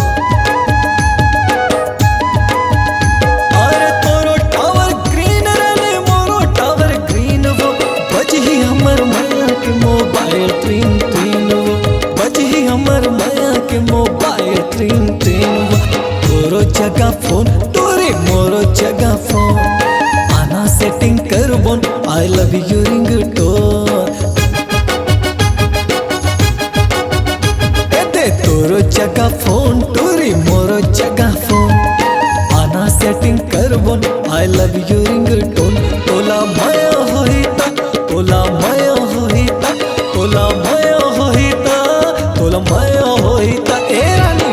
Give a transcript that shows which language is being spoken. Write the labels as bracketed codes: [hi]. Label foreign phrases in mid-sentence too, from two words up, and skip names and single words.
[hne] अरे तोरो [en] tower green [hne] रानी मोरो [en] tower green [hne] वो बजही हमर माया के मोबाइल ट्रेन ट्रेन वो बजही हमर माया के मोबाइल ट्रेन ट्रेन वो तोरो जगह फोन टूरी मोरो जगह फोन आना सेटिंग करबोन [en] I love you ringtone [hne] तोरो जगह फोन टूरी मोरो जगह फोन आना सेटिंग करबोन [en] I love you ringtone [hne] तोला माया होईता तोला माया होईता तोला माया होईता तोला माया होईता ए रानी